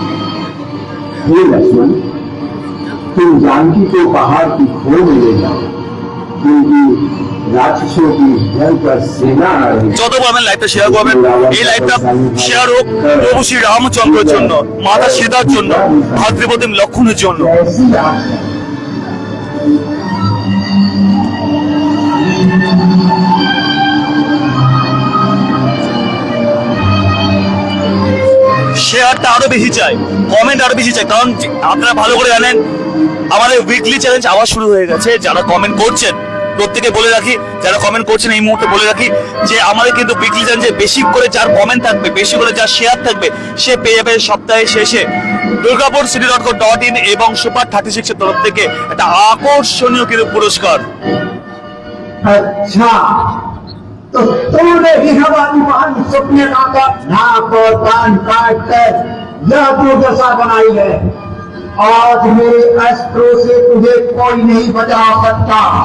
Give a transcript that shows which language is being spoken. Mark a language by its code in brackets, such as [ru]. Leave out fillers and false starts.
[hi] लक्ष्मण, तुम जानकी को पहाड़ की खोज में ले जाओ, क्योंकि राक्षसों की भयंकर सेना आ रही है। [bn] যত পারবেন লাইভটা শেয়ার করবেন। এই লাইভটা শেয়ার হোক প্রভু শ্রী রামচন্দ্রের জন্য, মাতা সীতার জন্য, ভাতৃপতি লক্ষ্মণের জন্য। [hi] ऐसी आग है। [bn] শেয়ারটা আরো বেশি চাই, কমেন্ট আরো বেশি চাই, কারণ আপনারা ভালো করে জানেন আমাদের উইকলি চ্যালেঞ্জ আবার শুরু হয়ে গেছে। যারা কমেন্ট করছেন প্রত্যেকে বলে রাখি, যারা কমেন্ট করছেন এই মুহূর্তে বলে রাখি যে আমাদের কিন্তু উইকলি চ্যালেঞ্জে বেশি করে যার কমেন্ট থাকবে, বেশি করে যার শেয়ার থাকবে, সে পেয়ে যাবে সপ্তাহের শেষে দুর্গাপুর city.co.in এবং সুপার 36 এর তরফ থেকে একটা আকর্ষণীয় কিন্তু পুরস্কার। [hi] अच्छा, तो तुमने भी हमारी महान सपने का नाक और कान काट कर यह दुर्दशा बनाई है। आज मेरे अस्त्रों से तुझे कोई नहीं बचा सकता।